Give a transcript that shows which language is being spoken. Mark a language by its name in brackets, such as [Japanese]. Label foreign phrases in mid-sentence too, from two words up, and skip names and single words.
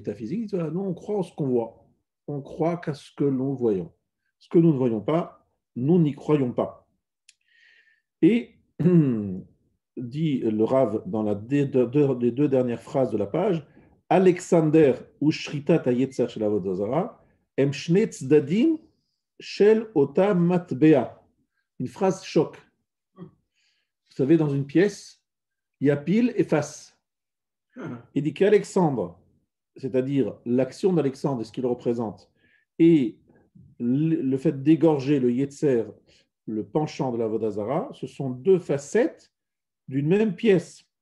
[French] Ils disent, non, on croit en ce qu'on voit. On croit qu'à ce que nous voyons. Ce que nous ne voyons pas, nous n'y croyons pas. Et dit le Rav dans les 2 dernières phrases de la page, [Hebrew] אלכסנדר ושחיטת היצר של עבודה זרה הם שני צדדים של אותה מטבע. [French] Une phrase choc. Vous savez, dans une pièce, il y a pile et face. Il dit qu'Alexandre, c'est-à-dire l'action d'Alexandre et ce qu'il représente, et le fait d'égorger le Yetzer, le penchant de l' [Hebrew] עבודה זרה, [French] ce sont 2 facettes d'une même pièce.